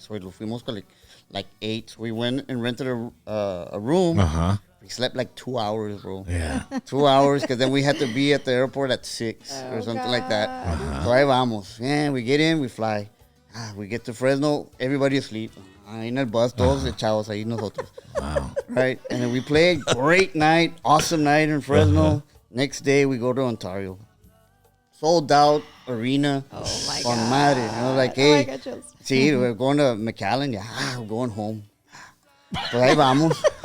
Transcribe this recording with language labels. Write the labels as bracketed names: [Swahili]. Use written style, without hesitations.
[English] So [Spanish] lo fuimos [English] like 8. So we went and rented a room. We slept like 2 hours, bro. Yeah. 2 hours, because then we had to be at the airport at 6 or something like that. So [Spanish] ahí vamos. [English] Yeah, we get in, we fly. We get to Fresno, everybody asleep. [Spanish] En el bus, todos echados ahí nosotros. [English] Wow. Right? And then we played. Great night, awesome night in Fresno. Next day, we go to Ontario. sold out arena. Oh my [Spanish] Con [English] God. [Spanish] madre. [English] You know, like, Oh my hey, God, chills. sí, we're going to McAllen. Yeah, we're going home. [Spanish] Pues ahí vamos.